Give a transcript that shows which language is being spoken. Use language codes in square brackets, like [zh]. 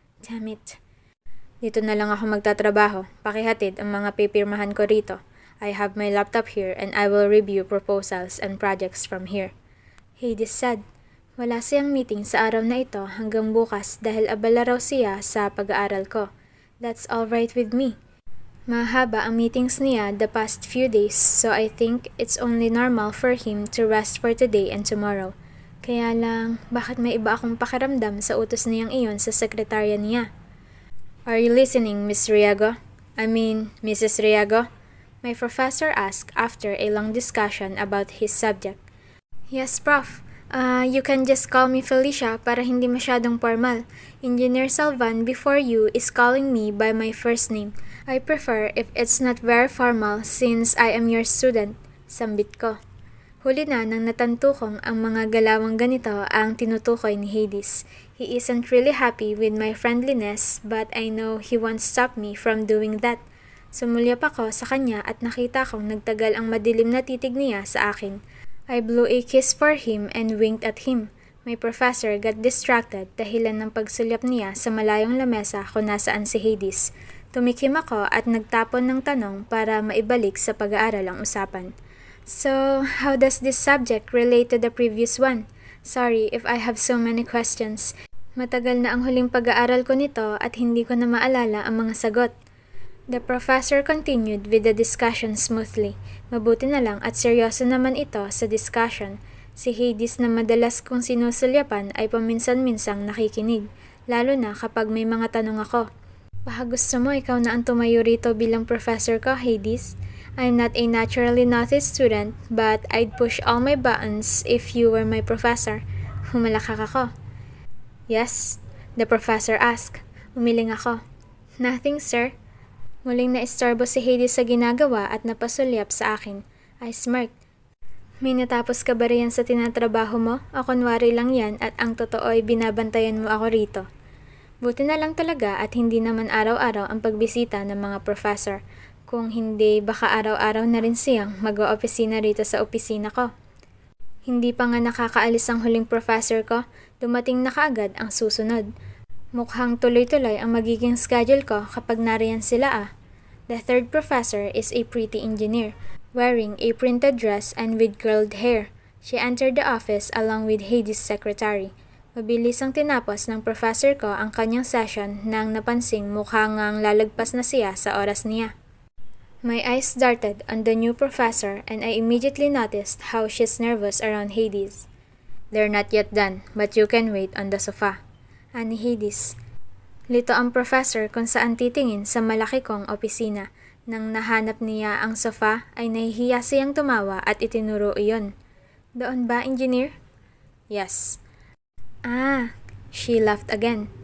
[tl] Damn it. Dito na lang ako magtatrabaho. Pakihatid ang mga pipirmahan ko rito. [en] I have my laptop here and I will review proposals and projects from here. Hades said. [tl] Wala siyang meeting sa araw na ito hanggang bukas dahil abala raw siya sa pag-aaral ko. [en] That's all right with me. [tl] Mahaba ang meetings niya [en] the past few days, so I think it's only normal for him to rest for today and tomorrow. [tl] Kaya lang, bakit may iba akong pakiramdam sa utos niyang iyon sa sekretarya niya? [en] Are you listening, Miss Riago? Mrs. Riago? My professor asked after a long discussion about his subject. Yes, Prof. You can just call me Felicia [tl] para hindi masyadong formal. [en] Engineer Salvan before you is calling me by my first name. I prefer if it's not very formal since I am your student. [tl] Sambit ko. Huli na nang natantukong ang mga galawang ganito ang tinutukoy ni Hades. [en] He isn't really happy with my friendliness but I know he won't stop me from doing that. [tl] Sumulyap ako sa kanya at nakita kong nagtagal ang madilim na titig niya sa akin. [en] I blew a kiss for him and winked at him. My professor got distracted [tl] dahilan ng pagsulyap niya sa malayong lamesa kung nasaan si Hades. Tumikim ako at nagtapon ng tanong para maibalik sa pag-aaral ang usapan. [en] So, how does this subject relate to the previous one? Sorry if I have so many questions. [tl] Matagal na ang huling pag-aaral ko nito at hindi ko na maalala ang mga sagot. [en] The professor continued with the discussion smoothly. [tl] Mabuti na lang at seryoso naman ito sa discussion. Si Hades na madalas kong sinusulyapan ay paminsan-minsang nakikinig, lalo na kapag may mga tanong ako. Baka gusto mo ikaw na ang tumayo rito bilang professor ko, Hades? [en] I'm not a naturally naughty student, but I'd push all my buttons if you were my professor. [tl] Humalakak ako. [en] Yes? The professor asked. [tl] Umiling ako. [en] Nothing, sir. [tl] Muling naistorbo si Hades sa ginagawa at napasulyap sa akin. I smirked. May natapos ka ba riyan sa tinatrabaho mo? O kunwari lang yan at ang totoo ay binabantayan mo ako rito? Buti na lang talaga at hindi naman araw-araw ang pagbisita ng mga professor. Kung hindi, baka araw-araw na rin siyang mag-o-opisina rito sa opisina ko. Hindi pa nga nakakaalis ang huling professor ko, dumating na kaagad ang susunod. Mukhang tuloy-tuloy ang magiging schedule ko kapag nariyan sila . [en] The third professor is a pretty engineer, wearing a printed dress and with curled hair. She entered the office along with Hades' secretary. [tl] Mabilis ang tinapos ng professor ko ang kanyang session nang napansing mukhang ngang lalagpas na siya sa oras niya. [en] My eyes darted on the new professor and I immediately noticed how she's nervous around Hades. They're not yet done, but you can wait on the sofa. [tl] Ani Hades. Lito ang professor kung saan titingin sa malaki kong opisina. Nang nahanap niya ang sofa ay nahihiya siyang tumawa at itinuro iyon. Doon ba, engineer? [en] Yes. She laughed again.